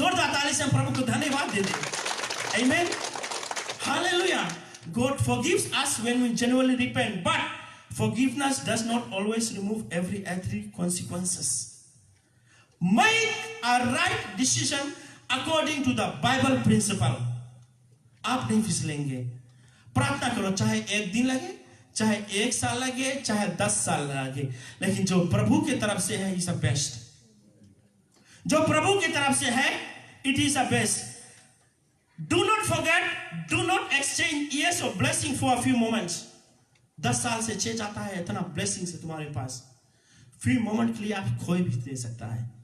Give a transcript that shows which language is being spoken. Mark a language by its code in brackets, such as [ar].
[hi] जोरदार ताली से हम प्रभु को धन्यवाद देते. Amen. Hallelujah. [en] God forgives us when we genuinely repent, but forgiveness does not always remove every earthly consequences. Make a right decision according to the Bible principle. [hi] आप नहीं फिसलेंगे. प्रार्थना करो, चाहे 1 दिन लगे, चाहे 1 साल लगे, चाहे 10 साल लगे, लेकिन जो प्रभु की तरफ से है, इज बेस्ट. जो प्रभु की तरफ से है, [en] it is a best. Do not forget, do not exchange years of blessing for a few moments. [hi] 10 साल से 6 जाता है, इतना blessing से तुम्हारे पास, few moment के लिए आप खोए भी दे सकता है.